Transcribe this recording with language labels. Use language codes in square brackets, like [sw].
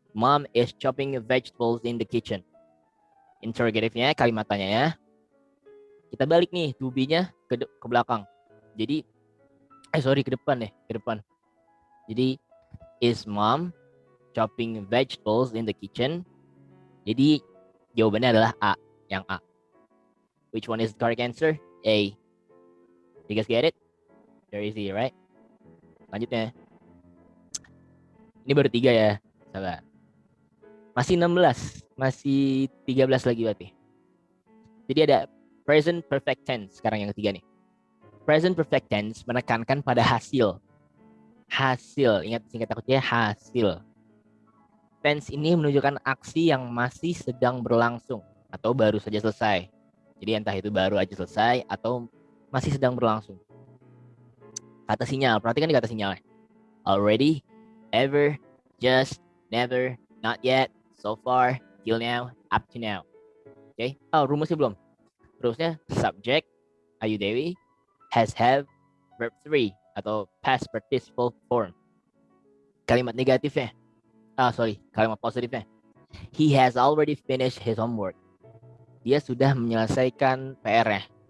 [en] Mom is chopping vegetables in the kitchen. Interrogative-nya, [id] kalimat tanyanya. Kita balik nih, to be-nya ke belakang. Jadi, ke depan deh, ke depan. [en] Jadi, is mom chopping vegetables in the kitchen? [id] Jadi, jawabannya adalah A, yang A. [en] Which one is the correct answer? A. You guys get it? Very easy, right? [id] Lanjutnya. Ini baru 3 ya, sabar. Masih 16, masih 13 lagi berarti. Jadi ada present perfect tense, sekarang yang ketiga nih. Present perfect tense menekankan pada hasil. Hasil, ingat singkat takutnya hasil. Tense ini menunjukkan aksi yang masih sedang berlangsung atau baru saja selesai. Jadi entah itu baru aja selesai atau masih sedang berlangsung. Kata sinyal, perhatikan di kata sinyal. [en] Already, ever, just, never, not yet, so far, till now, up to now. [id] Oke, rumusnya belum. Rumusnya subject, Ayu Dewi, has, have, verb 3 atau past participle form. Kalimat negatifnya, kalimat positifnya. [en] He has already finished his homework. [id] Dia sudah menyelesaikan PR-nya.